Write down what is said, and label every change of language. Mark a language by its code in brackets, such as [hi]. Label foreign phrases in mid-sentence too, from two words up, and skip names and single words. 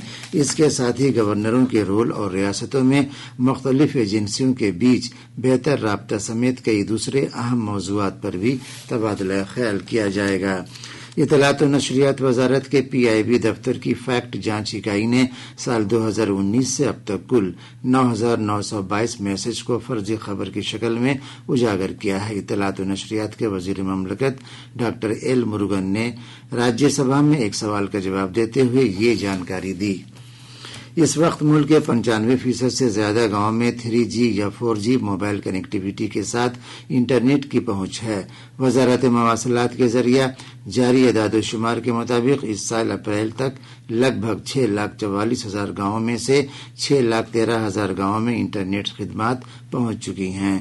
[ur] اس کے ساتھ ہی گورنروں کے رول اور ریاستوں میں مختلف ایجنسیوں کے بیچ بہتر رابطہ سمیت کئی دوسرے اہم موضوعات پر بھی تبادلہ خیال کیا جائے گا۔ اطلاعات و نشریات وزارت کے PIB دفتر کی فیکٹ جانچ اکائی نے سال 2019 سے اب تک کل 9,922 میسج کو فرضی خبر کی شکل میں اجاگر کیا ہے۔ اطلاعات و نشریات کے وزیر مملکت ڈاکٹر ایل مرگن نے راجیہ سبھا میں ایک سوال کا جواب دیتے ہوئے یہ جانکاری دی۔ اس وقت ملک کے 95% سے زیادہ گاؤں میں 3G یا 4G موبائل کنیکٹیویٹی کے ساتھ انٹرنیٹ کی پہنچ ہے۔ وزارت مواصلات کے ذریعہ جاری اعداد و شمار کے مطابق اس سال اپریل تک لگ بھگ 6,44,000 گاؤں میں سے 6,13,000 گاؤں میں انٹرنیٹ خدمات پہنچ چکی ہیں۔